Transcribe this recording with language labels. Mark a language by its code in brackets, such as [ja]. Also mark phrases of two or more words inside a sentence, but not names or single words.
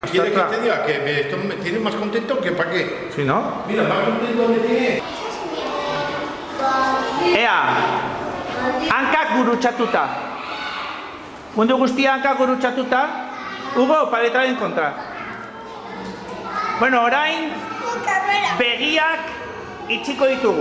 [es] ¿Quiere que te diga que esto me tiene más contento que para qué? ¿Sí, no? Mira, más contento me tiene. [eu] Ea, hankak gurutzatuta. Mundu guztia hankak gurutzatuta. Hugo, paletaren kontra. Bueno, orain, begiak itxiko ditugu.